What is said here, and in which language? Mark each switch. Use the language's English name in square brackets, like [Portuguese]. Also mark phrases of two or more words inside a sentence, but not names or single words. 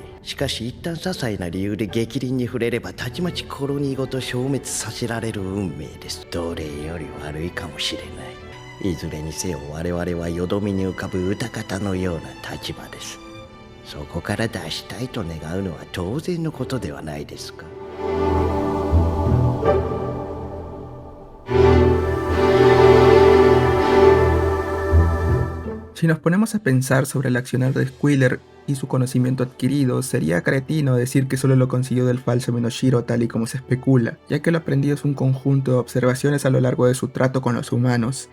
[Japanese] しかし一旦些細な理由で逆鱗に触れればたちまちコロニーごと消滅させられる運命です。奴隷より悪いかもしれない。いずれにせよ我々はよどみに浮かぶ歌方のような立場です。そこから脱したいと願うのは当然のことではないですか。 [Spanish] Si nos ponemos a pensar sobre el accionar de Squealer y su conocimiento adquirido, sería cretino decir que solo lo consiguió del falso Minoshiro tal y como se especula, ya que lo aprendido es un conjunto de observaciones a lo largo de su trato con los humanos.